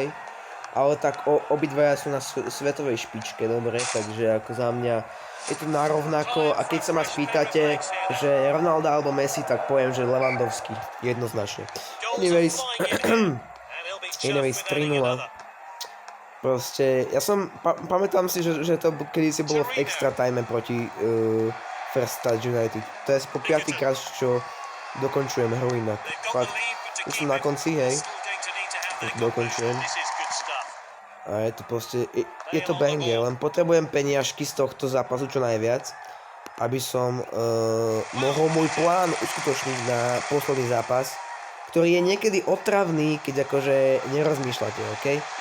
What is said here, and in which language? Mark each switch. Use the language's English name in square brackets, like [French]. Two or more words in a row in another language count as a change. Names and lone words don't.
[Slovak] Ale tak obidvaja sú na svetovej špičke, dobre, takže ako za mňa je to narovnako a keď sa ma spýtate, že Ronaldo alebo Messi, tak poviem, že Lewandowski, jednoznačne. Anyways, 3-0. Proste, ja som, pamätám si, že to kedysi bolo v [English] extra time [Slovak] proti First Touch United. To je po 5. krát, čo dokončujem hru inak. Fakt. už som na konci, hej. Dokončujem. A je to proste, je to banger, len potrebujem peniažky z tohto zápasu čo najviac, aby som mohol môj plán uskutočniť na posledný zápas, ktorý je niekedy otravný, keď akože nerozmýšľate, okej?